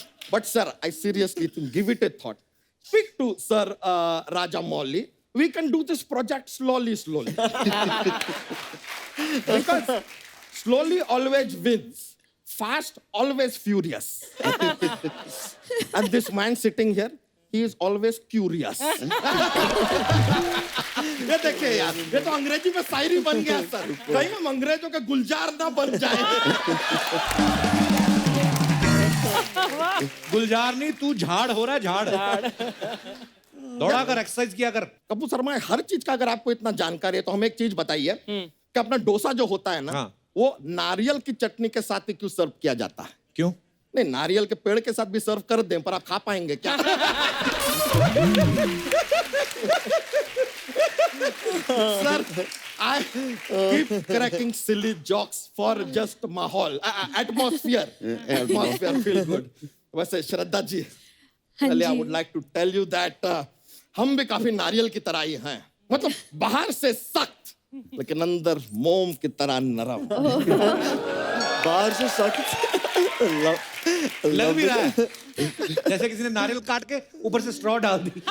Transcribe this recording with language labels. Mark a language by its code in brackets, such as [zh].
[en] But sir, I seriously think, give it a thought. Speak to Sir Rajamouli. We can do this project slowly. Because slowly always wins. Fast always furious. And this man sitting here, he is always curious. [hi] ये देखिए यार, ये तो अंग्रेजी में शायरी बन गया sir. कहीं हम अंग्रेजों के गुलजार ना बन जाए। गुलजार नहीं, तू झाड़ हो रहा है, झाड़। दौड़ा कर, एक्सरसाइज किया कर। कपूर शर्मा, हर चीज का अगर आपको इतना जानकारी है तो हमें एक चीज बताइए कि अपना डोसा जो होता है ना, वो नारियल की चटनी के साथ ही क्यों सर्व किया जाता है? क्यों? नहीं, नारियल के पेड़ के साथ भी सर्व कर दें, पर आप खा पाएंगे क्या? [en] Sir, I keep cracking silly jokes for just माहौल, atmosphere feel good. [hi] वैसे Shraddha ji, [en] I would like to tell you that [hi] हम भी काफी नारियल की तरह ही हैं, मतलब बाहर से सख्त लेकिन अंदर मोम की तरह नरम। बाहर से सख्त लग भी रहा है जैसे किसी ने नारियल काट के ऊपर से स्ट्रॉ डाल दी।